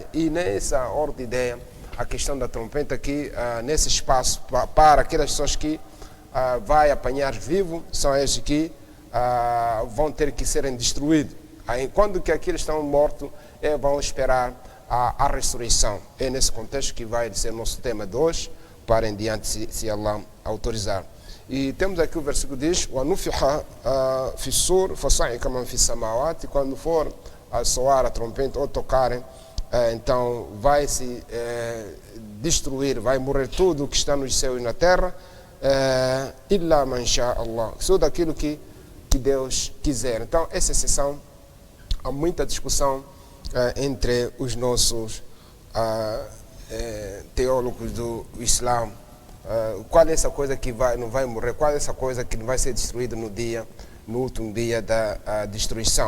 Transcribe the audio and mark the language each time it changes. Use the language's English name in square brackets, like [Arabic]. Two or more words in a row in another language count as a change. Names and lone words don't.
[Portuguese] E nessa ordem de ideia, a questão da trompeta que nesse espaço para aquelas pessoas que vai apanhar vivo, são esses que vão ter que serem destruídos. Quando que aqueles estão mortos, vão esperar a ressurreição. É nesse contexto que vai ser nosso tema de hoje, para em diante, se Allah autorizar. E temos aqui o versículo que diz [Arabic] وَنُفِحَ فِي الصُّورِ فَصَعِقَ مَنْ فِي السَّمَاوَاتِ, [Portuguese] quando for a soar a trompeta ou tocarem, então vai se destruir, vai morrer tudo que está nos céus e na terra, [Arabic] إِلَّا مَنْ شَاءَ اللَّهُ, [Portuguese] só daquilo que Deus quiser. Então, essa exceção, há muita discussão entre os nossos teólogos do Islã. Qual é essa coisa que não vai morrer? Qual é essa coisa que não vai ser destruída no último dia da destruição?